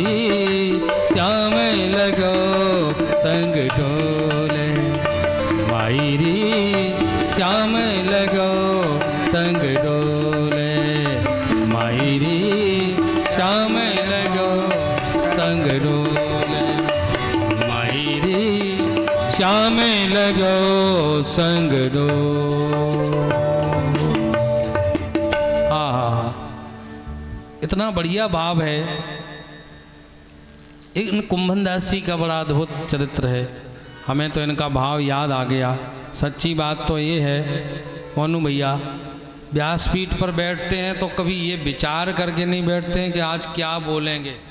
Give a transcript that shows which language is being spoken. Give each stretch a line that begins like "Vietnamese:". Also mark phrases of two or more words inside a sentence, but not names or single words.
Braj: श्याम लगो संग डोले, मायरी श्याम लगो संग डोले, मायरी श्याम लगो संग डोले, मायरी श्याम लगो संग डोले।
Hindi: इतना बढ़िया भाव है। इन कुंभनदास जी का बड़ा अद्भुत चरित्र है। हमें तो इनका भाव याद आ गया। सच्ची बात तो ये है मोनू भैया, व्यासपीठ पर बैठते हैं तो कभी ये विचार करके नहीं बैठते हैं कि आज क्या बोलेंगे।